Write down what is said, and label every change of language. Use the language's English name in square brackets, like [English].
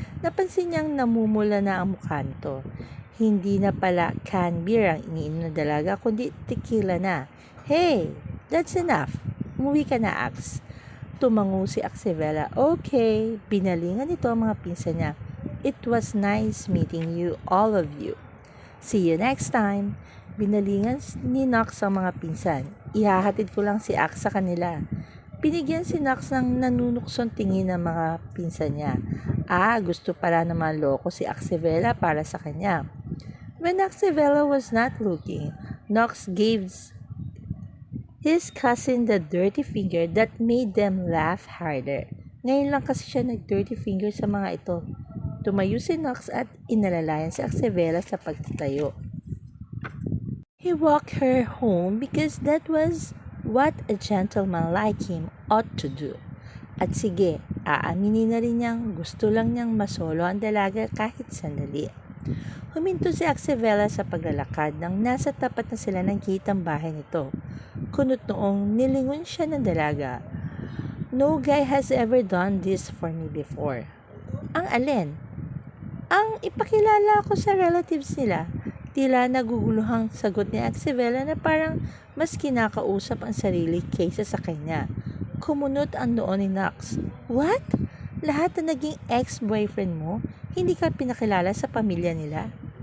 [Filipino] Napansin niyang namumula na ang mukha nito. Hindi na pala canned beer ang iniinom ng dalaga kundi tequila na. [English] Hey, that's enough. [Filipino] Umuwi ka na, Ax. Tumango si Axevela. Okay, binalingan nito ang mga pinsan niya. [English] It was nice meeting you, all of you. See you next time. [Filipino] Binalingan ni Knox ang mga pinsan. Ihahatid ko lang si Ax sa kanila. Binigyan si Knox ng nanunuksong tingin ng mga pinsan niya. Gusto pala naman loko si Axevela para sa kanya. [English] When Axevela was not looking, Knox gave his cousin the dirty finger that made them laugh harder. [Filipino] Ngayon lang kasi siya nag-dirty finger sa mga ito. Tumayo si Knox at inalalayan si Axevela sa pagtatayo. [English] He walked her home because that was what a gentleman like him ought to do. [Filipino] At sige, aaminin na rin niyang gusto lang niyang masolo ang dalaga kahit sandali. Huminto si Axevela sa paglalakad nang nasa tapat na sila ng gate ang bahay nito. Kunot noong nilingon siya ng dalaga. [English] No guy has ever done this for me before. [Filipino] Ang alin? Ang ipakilala ko sa relatives nila. Tila naguguluhang sagot ni Axevela na parang mas kinakausap ang sarili kaysa sa kanya. Kumunot ang noo ni Knox. [English] What? [Filipino] Lahat na naging ex-boyfriend mo, hindi ka pinakilala sa pamilya nila?